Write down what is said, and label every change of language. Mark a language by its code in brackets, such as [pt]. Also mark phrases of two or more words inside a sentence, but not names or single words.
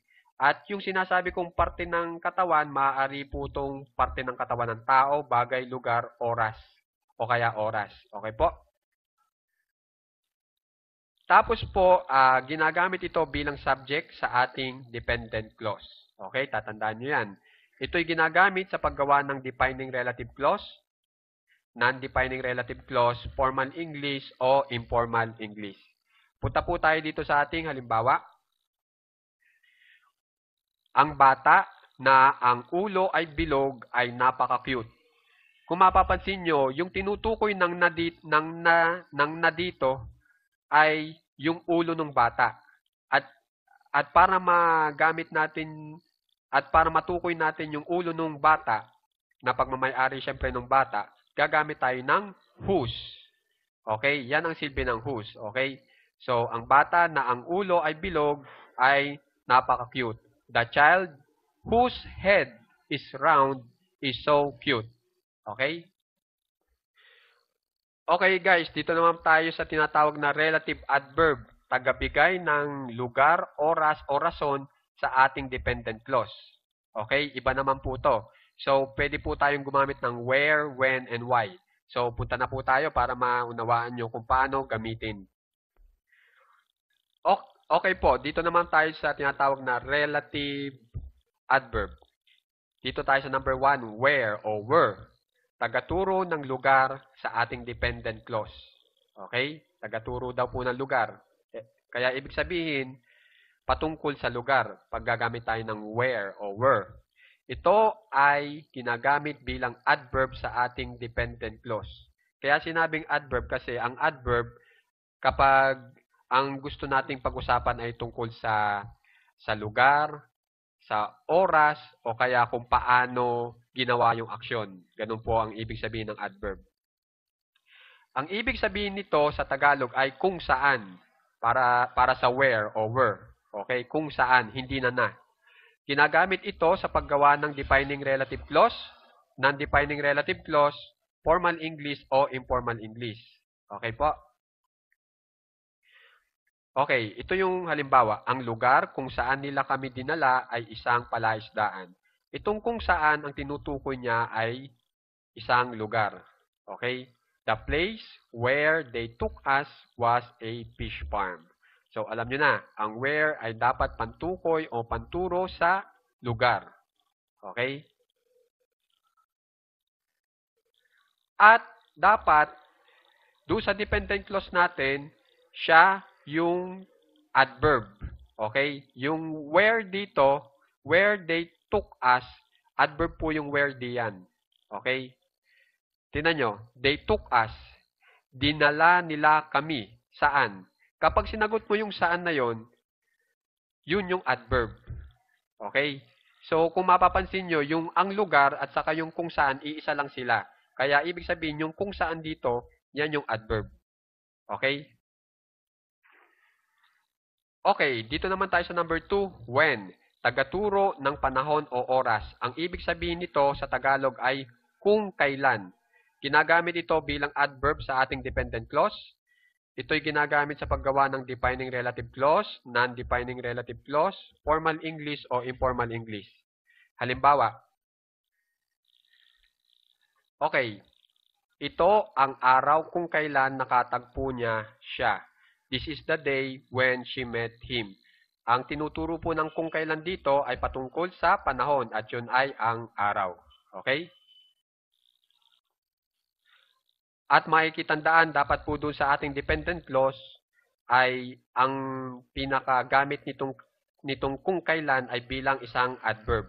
[tl] At yung sinasabi kong parte ng katawan, maaari po itong parte ng katawan ng tao, bagay, lugar, oras o kaya oras. Okay po? Tapos po, ginagamit ito bilang subject sa ating [en] dependent clause. [tl] Okay, tatandaan nyo yan. Ito'y ginagamit sa paggawa ng [en] defining relative clause, non-defining relative clause, formal English o informal English. [tl] Punta po tayo dito sa ating halimbawa. Ang bata na ang ulo ay bilog ay napaka-cute. Kung mapapansin nyo, yung tinutukoy ng na dito ay yung ulo ng bata. At para magamit natin at para matukoy natin yung ulo ng bata na pagmamay-ari syempre ng bata, gagamit tayo ng [en] whose. [tl] Okay? Yan ang silbi ng whose. Okay? So, ang bata na ang ulo ay bilog ay napaka-cute. [en] The child whose head is round is so cute. [tl] Okay? Okay guys, dito naman tayo sa tinatawag na [en] relative adverb. [tl] Tagabigay ng lugar, oras o rason sa ating [en] dependent clause. [tl] Okay? Iba naman po to. So, pwede po tayong gumamit ng [en] where, when, and why. [tl] So, punta na po tayo para maunawaan nyo kung paano gamitin. Okay po, dito naman tayo sa tinatawag na [en] relative adverb. [tl] Dito tayo sa number 1, where o where. Tagaturo ng lugar sa ating [en] dependent clause. [tl] Okay? Tagaturo daw po ng lugar. Kaya ibig sabihin, patungkol sa lugar pag gagamit tayo ng where o where. Ito ay ginagamit bilang adverb sa ating [en] dependent clause. [tl] Kaya sinabing adverb kasi ang adverb kapag ang gusto nating pag-usapan ay tungkol sa lugar, sa oras, o kaya kung paano ginawa yung aksyon. Ganun po ang ibig sabihin ng adverb. Ang ibig sabihin nito sa Tagalog ay kung saan. para sa where o where. Okay? Kung saan, hindi na. Ginagamit ito sa paggawa ng [en] defining relative clause, non-defining relative clause, [tl] formal English o informal English. Okay po? Okay, ito yung halimbawa. Ang lugar kung saan nila kami dinala ay isang palaisdaan. Itong kung saan ang tinutukoy niya ay isang lugar. Okay? [en] The place where they took us was a fish farm. [tl] So, alam nyo na, ang where ay dapat pantukoy o panturo sa lugar. Okay? At dapat, doon sa [en] dependent clause [tl] natin, siya yung adverb. Okay? Yung where dito, [en] where they took us, adverb [tl] po yung [en] where diyan. Okay? [tl] Tingnan nyo, [en] they took us. [tl] Dinala nila kami. Saan? Kapag sinagot mo yung saan na yon, yun yung adverb. Okay? So, kung mapapansin nyo, yung ang lugar at saka yung kung saan, iisa lang sila. Kaya, ibig sabihin, yung kung saan dito, yan yung adverb. Okay? Okay, dito naman tayo sa number 2, when. Tagaturo ng panahon o oras. Ang ibig sabihin nito sa Tagalog ay kung kailan. Ginagamit ito bilang adverb sa ating [en] dependent clause. [tl] Ito'y ginagamit sa paggawa ng [en] defining relative clause, non-defining relative clause, [tl] formal English o informal English. Halimbawa, okay, ito ang araw kung kailan nakatagpo niya siya. [en] This is the day when she met him. [tl] Ang tinuturo po ng kung kailan dito ay patungkol sa panahon at yun ay ang araw. Okay? At makikitandaan dapat po doon sa ating [en] dependent clause [tl] ay ang pinakagamit nitong kung kailan ay bilang isang adverb.